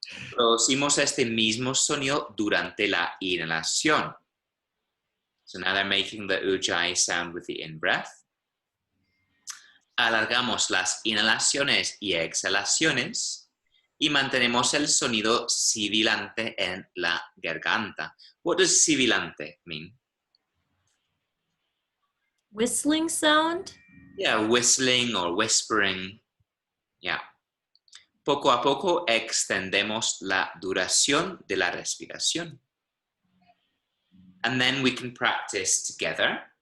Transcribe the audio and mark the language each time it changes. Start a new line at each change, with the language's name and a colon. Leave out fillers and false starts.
Spanish: Producimos este mismo sonido durante la inhalación.
English: So now they're making the Ujjayi sound with the in-breath.
Spanish: Alargamos las inhalaciones y exhalaciones y mantenemos el sonido sibilante en la garganta.
English: What does sibilante mean? Whistling sound. Yeah, whistling or whispering. Yeah.
Spanish: Poco a poco extendemos la duración de la respiración.
English: And then we can practice together.